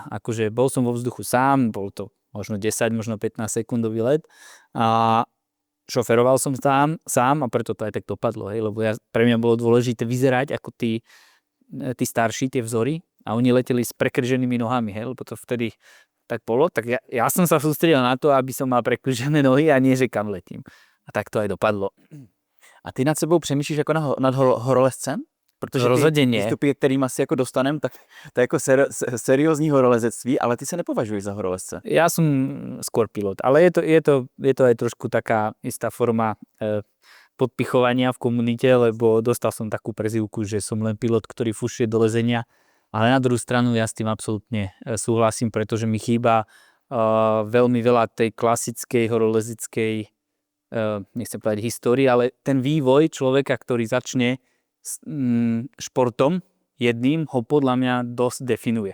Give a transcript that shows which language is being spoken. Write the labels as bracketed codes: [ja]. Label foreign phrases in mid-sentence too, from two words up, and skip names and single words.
[sk] Akože bol som vo vzduchu sám, bol to možno 10, možno 15 sekundový let a šoferoval som sám a preto to aj tak dopadlo, hej, lebo pre mňa bolo dôležité vyzerať ako tí starší, tie vzory a oni leteli s prekrženými nohami, hej, lebo to vtedy tak bolo, tak ja som sa sústredil na to, aby som mal prekržené nohy a nie, že kam letím. A tak to aj dopadlo. [cs] A ty nad sebou přemýšlíš jako nad horolezcem? Protože rozhodně ty výstupy, kterým asi jako dostanem, tak to je jako seriózní horolezectví, ale ty se nepovažuješ za horolezce. [sk] Ja som skôr pilot, ale je to aj trošku taká istá forma podpichovania v komunite, lebo dostal som takú prezývku, že som len pilot, ktorý fušuje do lezenia, ale na druhú stranu ja s tým absolútne súhlasím, pretože mi chýba veľmi veľa tej klasickej horolezeckej, nechcem povedať histórii, ale ten vývoj človeka, ktorý začne športom jedným, ho podľa mňa dosť definuje.